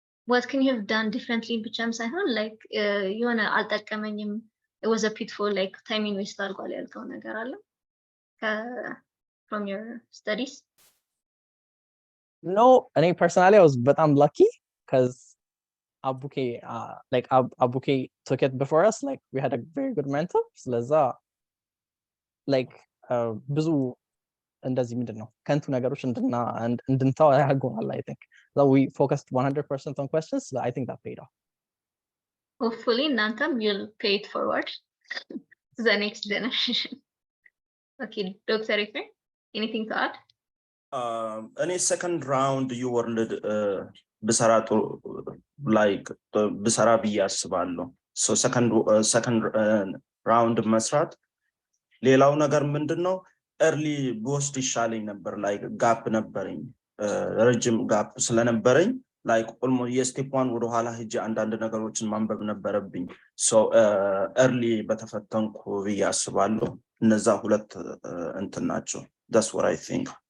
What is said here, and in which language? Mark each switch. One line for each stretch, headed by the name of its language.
English: What can you have done differently
Amharic: ብቻም ሳይሆን
English: like
Amharic: የሆነ አልጠቀመኝም
English: it was a pitfall like timing waste
Amharic: አድርጓል ያልከው ነገር አለ
English: from your studies? No, እኔ personally I was በጣም lucky because Abuke took it before us. Like we had a very good mentor.
Amharic: ስለዛ like ብዙ እንደዚህ ምንድን ነው ከንቱ ነገሮች እንድንተው ያደርጉናል።
English: I think that we focused 100% on questions. So I think that paid off. Hopefully እናንተም you'll pay it forward to the next generation. Okay, Dr. Ephrem, anything to add?
Amharic: እኔ second round UWorld ብሰራ like ብሰራ ብዬ አስባለሁ። so second round መስራት ሌላው ነገር ምንድነው early በወስድ ይሻለኝ ነበር። like ጋፕ ነበረኝ ረጅም ጋፕ ስለነበረኝ like almost የስቴፕ 1 ወደ ኋላ ሄጄ አንዳንድ ነገሮችን ማንበብ ነበረብኝ። so early በተፈተንኩ ብዬ አስባለሁ። እነዛ ሁለት እንትን ናቸው።
English: that's what I think.